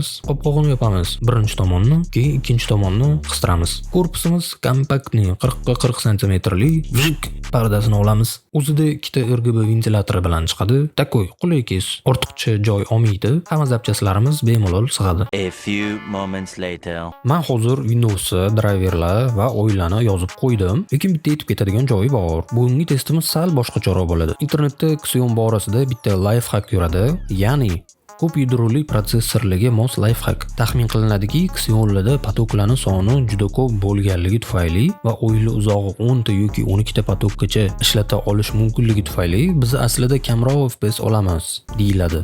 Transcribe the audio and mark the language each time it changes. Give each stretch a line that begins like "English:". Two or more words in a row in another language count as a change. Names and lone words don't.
Uzbek: Qopqog'ini yopamiz. Birinchi tomonni, keyin ikkinchi tomonni qistiramiz. Korpusimiz kompaktni 40 ga 40 cm li vjik pardasini olamiz. O'zida ikkita RGB ventilyatori bilan chiqadi. Takoy qulay kes. Ortiqcha joy olmaydi. Hamma zapchastlarimiz bemalol sig'adi.
English: A few moments later.
Uzbek: Men hozir Windows driverlar va o'yinlarni yozib qo'ydim, lekin bitta yetib ketadigan joyi bor. Bugungi testimiz sal boshqacharoq bo'ladi. Internetda Xeon borasida bitta
English: life hack
Uzbek: yuradi, ya'ni ko'p yadroli protsessorlarga mos
English: life hack.
Uzbek: Taxmin qilinadiki, Xeonlarda patoklarning soni juda ko'p bo'lganligi tufayli va o'yinlar uzog'i 10 ta yoki 12 ta patokgacha ishlata olish mumkinligi tufayli biz aslida kamroq FPS olamiz deyiladi.